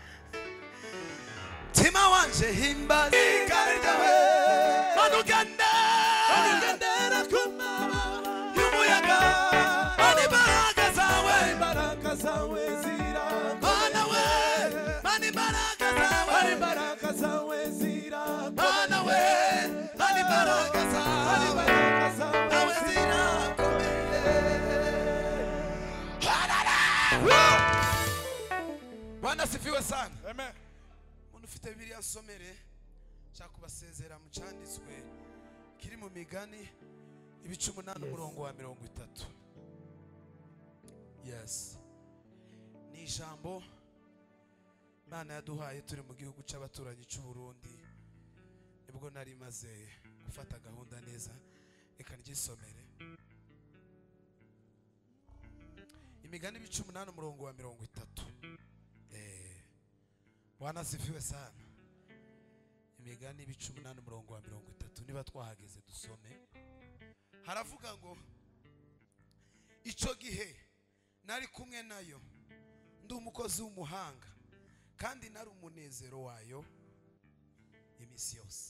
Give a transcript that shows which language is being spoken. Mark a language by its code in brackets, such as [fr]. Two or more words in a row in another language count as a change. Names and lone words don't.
[rw] Tima wanje himbaza ikaryawe manugendera kumaba y'umuyaga, mani imbaraga zawe zirangomeye, Mana we, mani imbaraga zawe zirangomeye, Mana we, mani imbaraga zawe zirangomeye. [sw] Bwana asifiwe sana. Amen. [rw] Ufite Bibiliya nsomere, nshaka kubasezera mu cyanditswe kiri mu Migani ibice 8 umurongo wa 30. Yes, ni ijambo Imana yaduhaye turi mu gihugu cy'abaturanyi cy'u Burundi. Nibwo nari maze gufata gahunda neza, reka ryisomere. Imigani ibice 8 umurongo wa 30. [sw] Bwana asifiwe sana. [rw] Imigani ibice 8 umurongo wa 30. Niba twahageze dusome. Haravuga ngo ico gihe nari kumwe nayo, ndi umukozi w'umuhanga, kandi nari umunezero wayo imisi yose.